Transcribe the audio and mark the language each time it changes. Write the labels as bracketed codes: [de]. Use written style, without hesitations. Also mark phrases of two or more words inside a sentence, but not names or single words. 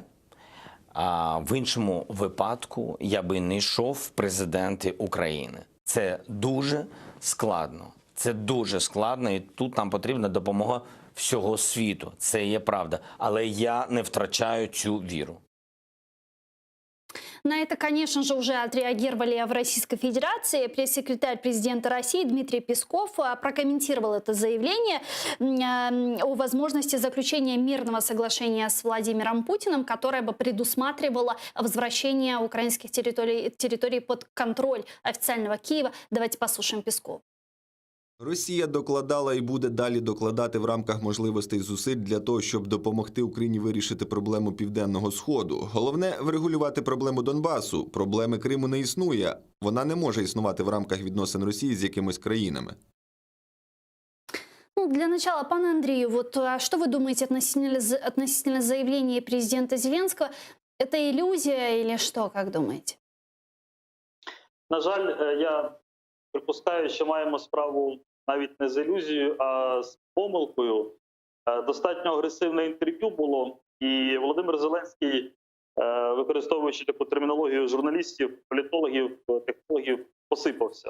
[uk] А в іншому випадку я би не йшов в президенти України. Це дуже складно. Це дуже складно, і тут нам потрібна допомога всього світу. Це є правда. Але я не втрачаю цю віру. [ru] На это, конечно же, уже отреагировали в Российской Федерации. Пресс-секретарь президента России Дмитрий Песков прокомментировал это заявление о возможности заключения мирного соглашения с Владимиром Путиным, которое бы предусматривало возвращение украинских территорий под контроль официального Киева. Давайте послушаем Пескова. [uk] Росія докладала і буде далі докладати в рамках можливостей зусиль для того, щоб допомогти Україні вирішити проблему Південного Сходу. Головне – врегулювати проблему Донбасу. Проблеми Криму не існує. Вона не може існувати в рамках відносин Росії з якимись країнами. [ru] Ну, для начала, пане Андрію, вот что вы думаете относительно заявления президента Зеленского? Это иллюзия или что, как думаете? [uk] На жаль, я припускаю, що маємо справу навіть не з ілюзією, а з помилкою. Достатньо агресивне інтерв'ю було, і Володимир Зеленський, використовуючи таку термінологію журналістів, політологів, технологів, посипався.